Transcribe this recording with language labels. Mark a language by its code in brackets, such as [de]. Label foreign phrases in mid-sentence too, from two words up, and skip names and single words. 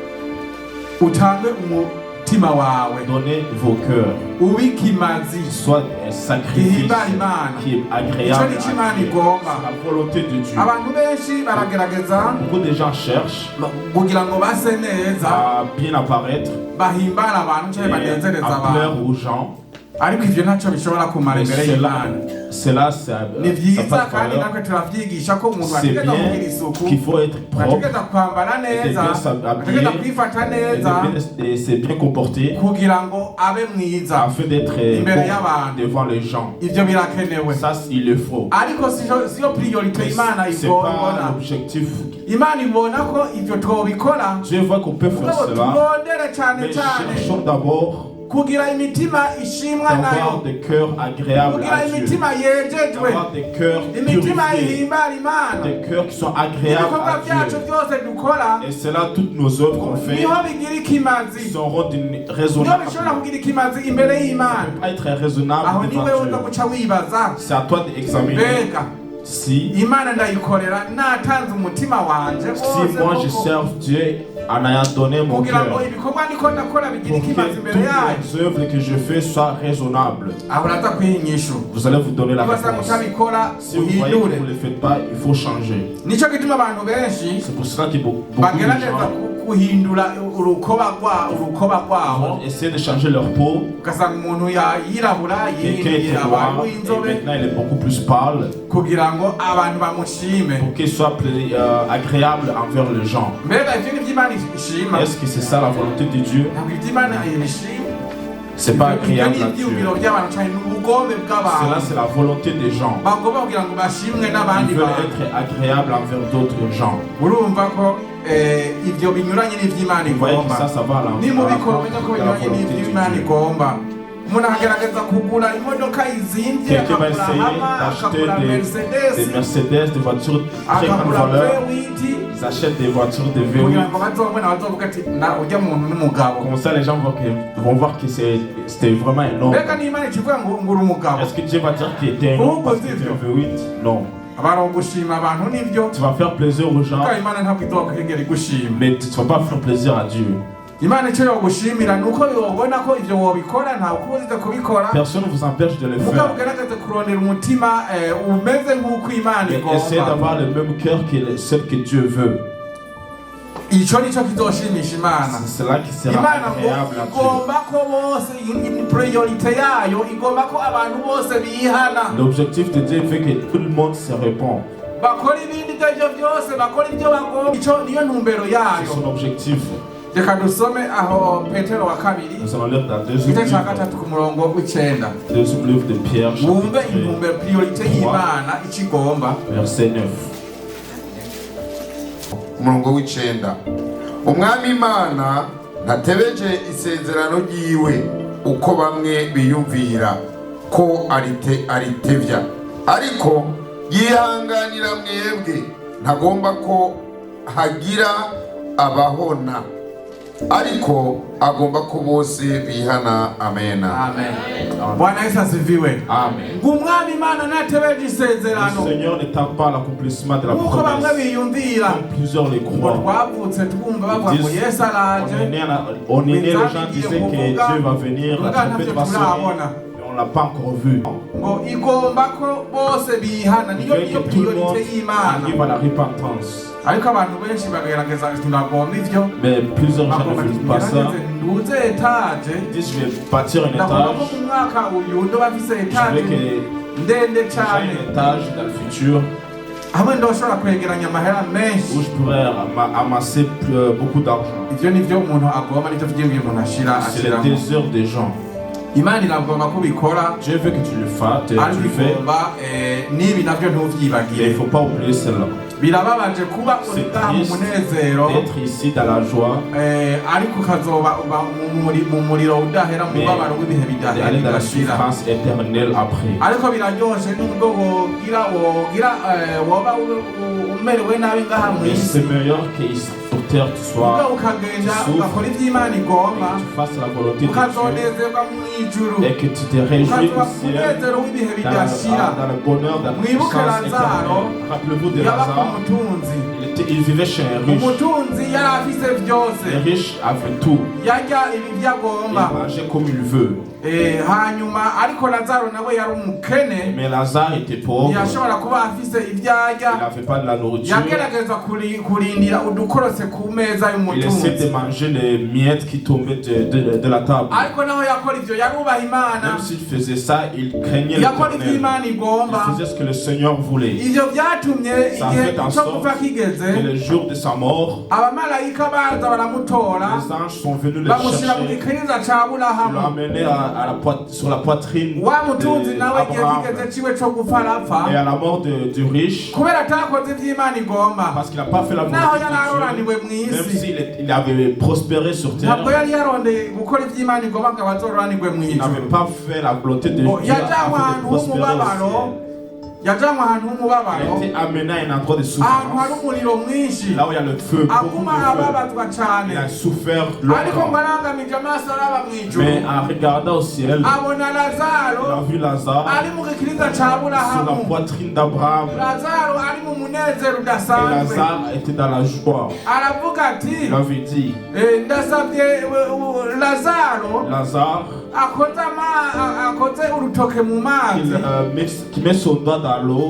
[fr] Donnez vos cœurs, soit un sacrifice qui est agréable à Dieu. C'est la volonté de Dieu. Beaucoup de gens cherchent à bien apparaître et à plaire aux gens, [rn] ariko ivyo ntacyo bishobora kumara imbere y'Imana. [fr] Cela, ça [rn] Ni [fr] n'a [rn] vyiza [fr] pas de [rn] kandi [fr] valeur. [rn] natwe turavyigisha ko umuntu [fr] C'est [rn] ategeza kugira [fr] bien [rn] isuku, [fr] qu'il faut être propre, [rn] ategeza kwambara neza, [fr] bien s'habiller, [rn] ategeza kwifata neza [fr] et c'est bien comporté [rn] kugira ngo abe mwiza [fr] afin d'être [rn] imbere [fr] bon [rn] y'abantu. [fr] devant les gens. [rn] Ivyo birakenewe, [fr] Ça, il le faut. [rn] ariko siyo priorite Imana [fr] C'est [rn] ibona. [fr] pas l'objectif. [rn] Imana ibona ko ivyo twobikora, [fr] Dieu voit qu'on peut faire [rn] mugabo [fr] cela, [rn] turondere cane [fr] mais [rn] cane [fr] cherchons d'abord [rn] kugira imitima ishimwa [fr] d'avoir [rn] nayo, [fr] des cœurs agréables [rn] kugira [fr] à Dieu, [rn] imitima yejejwe, [fr] d'avoir des cœurs [rn] imitima [fr] purifiés, [rn] ihimbara Imana. [fr] des cœurs qui sont agréables [rn] Ibikorwa [fr] à [rn] byacu [fr] Dieu. [rn] byose dukora [fr] Et c'est là toutes nos œuvres qu'on fait [rn] niho bigira ikimazi, [fr] seront d'une [rn] niho [fr] raisonnable. [rn] bishobora kugira ikimazi imbere y'Imana. [fr] Pas être [rn] Aho [fr] raisonnable [rn] niwe [fr] devant [rn] uza [fr] Dieu. [rn] guca wibaza, [fr] C'est à toi d'examiner [rn] mbega [fr] si [rn] Imana ndayikorera natanze umutima wanje wose [fr] moi je [rn] koko, [fr] serve Dieu en ayant donné mon [rn] kugira ngo [fr] cœur [rn] ibikorwa ndiko ndakora bigira [fr] pour que [rn] ikimazi [fr] toutes [rn] imbere yayo. [fr] les œuvres que je fais soient raisonnables. [rn] Aho uraza kwinyishu, [fr] Vous allez vous donner la [rn] nibaza [fr] réponse. [rn] mutabikora [fr] Si vous voyez que [rn] uhindure. [fr] vous ne le faites pas, il faut changer. [rn] Nico gituma abantu benshi [fr] C'est pour cela que beaucoup de [rn] bagerageza [fr] gens [rn] guhindura urukoba rwabo, [fr] essaient de changer leur peau. [rn] ugasanga umuntu yirabura [fr] Quelqu'un [rn] yihinduye [fr] était [rn] abantu [fr] noir et [rn] b'inzobe [fr] maintenant il est beaucoup plus pâle [rn] kugira ngo abantu bamushime. [fr] pour qu'il soit agréable envers les gens. [rn] Mbega ivyo ni vy'Imana ishima? [fr] Est-ce que c'est ça la volonté de Dieu? [rn] Ntabwo ivy'Imana ibishima. [fr] C'est pas [rn] Ivyo [fr] agréable [rn] ni [fr] à Dieu. [rn] ivyiyumviro by'abantu canke n'ubugombe [fr] Cela [rn] bw'abantu [fr] c'est la volonté des gens. [rn] bagomba kugira ngo bashimwe n'abandi [fr] Ils veulent [rn] bantu. [fr] être agréables envers d'autres gens. [rn] Urumva ko ivyo binyuranye n'ivy'Imana [fr] Vous voyez que [rn] igomba. [fr] ça va à [rn] Nimubikora umenya ko [fr] l'encontre de la [rn] binyuranye [fr] volonté [rn] n'ivy'Imana [fr] de Dieu. [rn] igomba. Umuntu agerageza kugura imodoka izimvye, [fr] Quelqu'un va [rn] akagura [fr] essayer [rn] Hama, [fr] d'acheter [rn] akagura [fr] des [rn] Mercedes, [fr] Mercedes, des voitures de très grande [rn] akagura [fr] valeur. [rn] V8, [fr] Ils achètent des voitures de kugira V8. [rn] ngo bazobona bazovuga ati na urya muntu n'umugabo. [fr] Comme ça, les gens vont voir que c'était vraiment un homme. [rn] Mbega n'Imana ikivuga ngo uri umugabo. [fr] Est-ce que Dieu va dire qu'il était un homme parce que tu es V8? Non. [rn] Barogushima abantu nivyo, [fr] Tu vas faire plaisir aux gens, [rn] kandi Imana ntabwo izokwigera igushima. [fr] mais tu ne vas pas faire plaisir à Dieu. [rn] Imana icyo yogushimira nuko yobona ko ivyo wobikora nta ukubuza kubikora, [fr] Personne ne vous empêche de le [rn] mugabo [fr] faire. [rn] ugerageze kurondera umutima umeze nk'uko Imana [fr] Mais essayez [rn] igomba. [fr] d'avoir le même cœur que celle que Dieu veut. [rn] Ico nico kizoshimisha Imana. [fr] C'est cela qui sera [rn] Imana ngo [fr] agréable à Dieu. [rn] igomba ko bose, priorite yayo igomba ko abantu bose bihana, [fr] L'objectif de Dieu fait que tout le monde se répond. [rn] bakora ibindi ivyo byose, bakora ibyo bagomba. Ico niyo ntumbero [fr] C'est [rn] yayo. [fr] son objectif. [rn] Reka dusome aho Petero wa kabiri [fr] Nous allons lire dans [rn] igice ca gatatu ku murongo w'icenda. [fr] deuxième livre de Pierre, [rn] Wumve [fr] chapitre [rn] intumbero priorite y'Imana ico igomba. [fr] verset 9. [rn] umurongo w'icenda. Umwami Imana ntatebeje isezerano ryiwe uko bamwe biyumvira ko aritevya, ariko yihanganira mwebwe, ntagomba ko hagira abahona, ariko agomba ko bose bihana. Amena. [sw] Amen. Bwana Yesu asifiwe. Amen. [rn] Umwami Imana natebeje isezerano [fr] Le Seigneur n'étend pas l'accomplissement de la [rn] nk'uko bamwe [fr] promesse, [rn] biyumvira [fr] comme plusieurs le [rn] ngo [fr] croient. [rn] twavutse twumva bavuga ngo Yesu araje, [fr] On est né, les gens disaient que Dieu va venir, la trompette va sonner, mais on ne l'a pas encore vu. [rn] ngo igomba ko bose bihana, [fr] Il [rn] niyo [fr] veut [rn] niyo [fr] que tout le monde [rn] priorite y'Imana. [fr] arrive à la repentance. [rn] Ariko abantu benshi bagerageza ntibagomba ivyo, [fr] Mais plusieurs gens [rn] bagomba [fr] ne veulent pas ça. [rn] ngerageze nduze etaje, [fr] Ils disent je vais bâtir un [rn] ndagomba ko [fr] étage, [rn] mu mwaka uyu ndoba mfise [fr] je [rn] etaje [fr] veux que [rn] ndende [fr] j'ai [rn] cane, [fr] un étage dans le futur [rn] hamwe ndoshobora kwegeranya amahera menshi. [fr] où je pourrais amasser beaucoup d'argent. [rn] Ivyo nivyo umuntu agomba, nivyo vyiyumviro umuntu [fr] C'est le [rn] ashiramo. [fr] désir des gens. [rn] Imana iragomba ko ubikora, [fr] Dieu veut que tu le fasses, tu [rn] ariko [fr] le fais, [rn] igomba n'ibi navyo [fr] mais il [rn] ntuvyibagire. [fr] ne faut pas oublier cela. [rn] Birababaje kuba uri [fr] C'est [rn] ngaha mu [fr] triste [rn] munezero, [fr] d'être ici dans la joie, [rn] ariko ukazoba uba mu muriro udahera, mu mubabaro w'ibihe [fr] d'aller dans la [rn] bidashira. [fr] souffrance éternelle après. [rn] Ariko biraryoshe nubwo woba umerewe nabi ngaha [fr] Mais [rn] mw'isi, [fr] c'est meilleur qu'ici sur terre tu [rn] ubwo [fr] sois, [rn] ukagenda [fr] souffre. [rn] ugakora ivyo Imana igomba, [fr] que tu fasses la volonté de Dieu [rn] ukazonezerwa mw'ijuru, [fr] et que tu te réjouis [rn] ukazoba [fr] au [rn] mu [fr] ciel [rn] munezero w'ibihe bidashira. [fr] dans le bonheur, dans la [rn] Mwibuke [fr] puissance [rn] Lazaro, [fr] éternelle. Rappelez-vous de [rn] yaba [fr] Lazare, [rn] umutunzi. [fr] il vivait chez un riche. [rn] Umutunzi yari afise vyose, [fr] Le riche avait tout. [rn] yarya ibi [fr] Il [rn] vyagomba, [fr] mangeait comme il veut. [rn] hanyuma ariko Lazaro nawe yari umukene. [fr] Mais Lazare était pauvre. [rn] Yashobora kuba afise ivyarya. [fr] Il n'avait pas de la nourriture. [rn] Yagerageza kurindira udukorose ku meza y'umutunzi. [fr] Il essayait de manger les miettes qui tombaient de la table. [rn] Ariko naho yakora ivyo yarubaha Imana. [fr] Même s'il faisait ça, il craignait [rn] yakora ivyo [fr] l'Éternel. [rn] Imana igomba. [fr] Il faisait ce que le Seigneur voulait. [rn] Ivyo vyatumye [fr] Ça a [rn] igihe [fr] fait en [rn] cyo [fr] sorte [rn] gupfa kigeze. [fr] que le jour de sa mort, [rn] Abamarayika baza baramutora. [fr] les anges sont venus le [rn] Bamushira mu [fr] chercher. [rn] gikiriza ca [fr] Ils l'ont [rn] Aburahamu. [fr] amené sur la poitrine [rn] Wa mutunzi nawe igihe [fr] d'Abraham. [rn] kigeze ciwe co gupfa arapfa. [fr] Et à la mort du riche, [rn] Kubera atakoze ivyo Imana igomba. [fr] parce qu'il n'a pas fait la [rn] Naho [fr] volonté [rn] yari [fr] de [rn] aroraniwe [fr] Dieu, même [rn] mw'isi. [fr] s'il avait prospéré sur [rn] Ntabwo [fr] terre, [rn] yari yarondeye gukora ivyo Imana igomba ngo abazoranirwe [fr] il n'avait [rn] mw'ijuru. [fr] pas fait la volonté de Dieu [rn] Yajanywe [fr] afin de [rn] ahantu [fr] prospérer au [rn] h'umubabaro. [fr] ciel. [rn] Yajanywe ahantu h'umubabaro. [fr] Il a été amené à un endroit de [rn] Ahantu [fr] souffrance, [rn] hari umuriro mwinshi. [fr] là où il y a le feu, beaucoup [rn] Aguma [fr] de feu. [rn] ababazwa cane. [fr] Il a souffert [rn] Ariko [fr] longtemps. [rn] ngo arangamije amaso araba mw'ijuru. [fr] Mais en regardant au ciel, [rn] Abona [fr] il a [rn] Lazaro [fr] vu Lazare [rn] ari mu gikiriza ca [fr] sur la [rn] Aburahamu. [fr] poitrine d'Abraham. [rn] Lazaro ari mu munezero [fr] Et [rn] udasanzwe. [fr] Lazare était dans la joie. [rn] Aravuga ati [fr] Il avait dit, [rn] ndasabye Lazaro [fr] Lazare, [rn] akoze urutoke mu mazi [fr] qui met son doigt dans l'eau